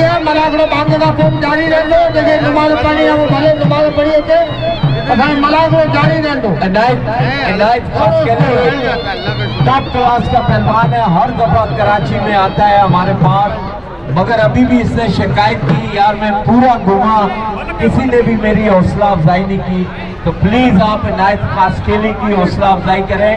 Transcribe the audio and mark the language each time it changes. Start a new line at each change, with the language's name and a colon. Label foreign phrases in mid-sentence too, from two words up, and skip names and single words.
Kachhi: है मलाखड़ो बांधे का फोम जारी रहंदो जेके नमाज़ पढ़ी है वो भले नमाज़ पढ़ी अचे असां मलाखड़ो जारी रहंदो
Hindi: इनायत खास टॉप क्लास का पहलवान है, हर दफा कराची में आता है हमारे पास, मगर अभी भी इसने शिकायत की यार मैं पूरा घूमा, किसी ने भी मेरी हौसला अफजाई नहीं की। तो प्लीज आप इनायत खास केली की हौसला अफजाई करें।